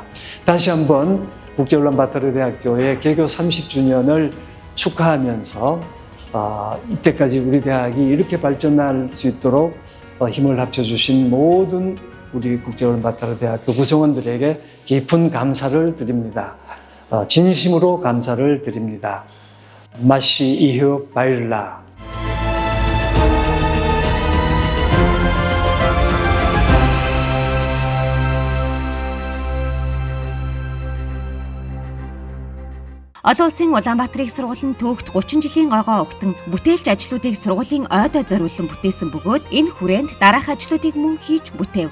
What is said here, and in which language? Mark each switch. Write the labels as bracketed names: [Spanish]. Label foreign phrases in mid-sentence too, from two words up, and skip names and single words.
[Korean] 다시 한번 국제언론바타르 대학교의 개교 30주년을 축하하면서 이때까지 우리 대학이 이렇게 발전할 수 있도록 힘을 합쳐주신 모든 우리 국제언론바타르 대학교 구성원들에게 깊은 감사를 드립니다. 진심으로 감사를 드립니다. [Mongolian] Маш их баярлалаа. Олон улсын Улаанбаатар их сургуулийн түүхт 30 жилийн ойгоо өгтөн бүтээлч ажлуудыг сургуулийн ойдоо зориулсан бүтээсэн бөгөөд энэ хүрээнд дараах ажлуудыг мөн хийж бүтээв.